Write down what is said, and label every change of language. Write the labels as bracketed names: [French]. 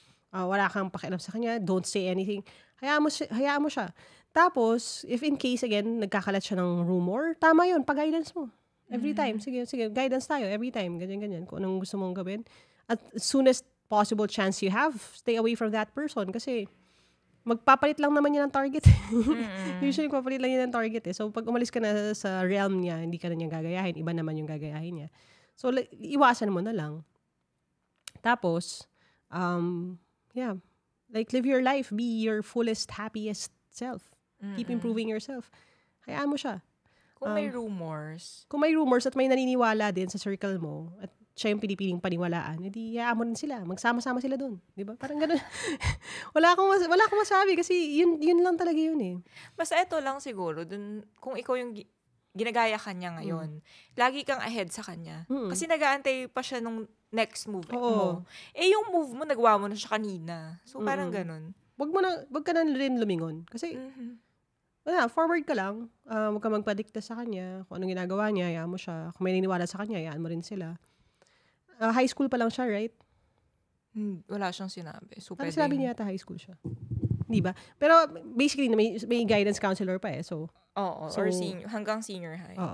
[Filipino] Wala kang pakialam sa kanya. [English] Don't say anything. [Filipino] Hayaan mo siya. Tapos, if in case, again, nagkakalat siya ng rumor, tama yun, pag-guidance mo. [English] Every time. [Filipino] Sige, guidance tayo. Every time. Ganyan. Kung anong gusto mong gawin. [English] At soonest possible chance you have, stay away from that person. [Filipino] Kasi, magpapalit lang naman yan ng target. Usually, magpapalit lang yan ng target eh. So, pag umalis ka na sa realm niya, hindi ka na niya gagayahin. Iba naman yung gagayahin niya. So, iwasan mo na lang. [English] Tapos, live your life. Be your fullest, happiest self. Keep improving yourself. [Filipino] Hayaan mo siya. Kung may rumors. Kung may rumors at may naniniwala din sa circle mo, at siya yung pinipiling paniwalaan, edi hayaan mo rin sila. Magsama-sama sila doon. Di ba? Parang gano'n. wala akong masabi kasi yun lang talaga yun eh. Basta ito lang siguro, dun, kung ikaw yung ginagaya kanya ngayon, lagi kang ahead sa kanya. Kasi nag-aantay pa siya nung next move mo. Yung move mo, nagawa mo na siya kanina. So, parang ganun. Wag ka na rin lumingon. Kasi, forward ka lang. Huwag ka magpadikta sa kanya. Kung anong ginagawa niya, hayaan mo siya. Kung may niniwala sa kanya, hayaan mo rin sila. [English] High school pa lang siya, right? [Filipino] Wala siyang sinabi. So, sinabi niya yata high school siya. Di ba? Pero, basically, may guidance counselor pa eh. So, or hanggang senior high.